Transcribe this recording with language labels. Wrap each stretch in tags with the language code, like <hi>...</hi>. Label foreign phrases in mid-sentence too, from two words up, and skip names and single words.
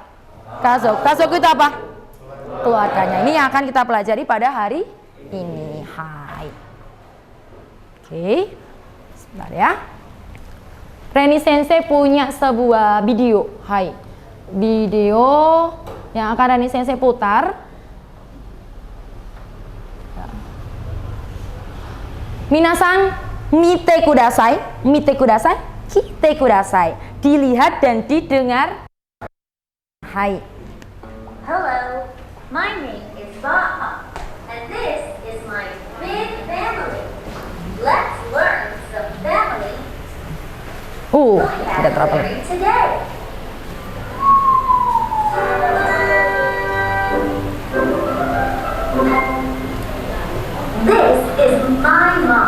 <id>Kazoku. Kazoku itu apa? Keluarganya. Ini yang akan kita pelajari pada hari ini. Hai. Oke. Sebentar ya. Reni Sensei punya sebuah video. Hai. Video yang akan Reni Sensei putar.</id> <ja>みなさん、見てください、聞いてください.</ja> <id>Dilihat dan didengar. Hai.</id> <en>Hello, my name is Baha, and this is my big family. Let's learn some family</en> <id>Tidak terlalu.</id> <en>vocabulary today. This is my mom.</en>